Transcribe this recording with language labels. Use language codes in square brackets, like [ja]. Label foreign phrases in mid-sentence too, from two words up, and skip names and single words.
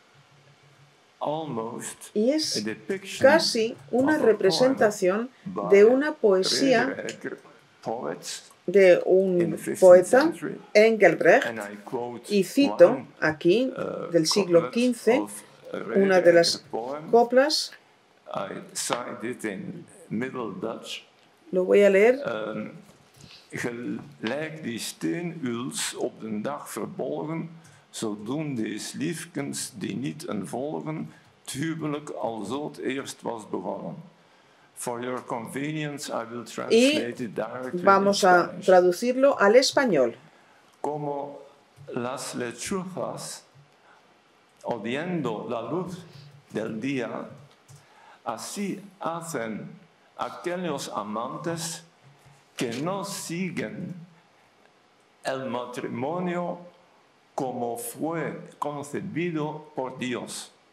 [es] Y es casi una representación de una poesía de un poeta, Engelbrecht, y cito aquí del siglo XV una de las coplas. Lo voy a leer. [nl] Gelijk die steenuils op den dag verbolgen, zo doen deze liefkens die niet een volgen, het huwelijk alzo het eerst was begonnen. [en] For your convenience, I will translate it directly. [es] Vamos a traducirlo al español. Como las lechuzas, odiando la luz del día, así hacen aquellos amantes que no siguen el matrimonio como fue concebido por Dios.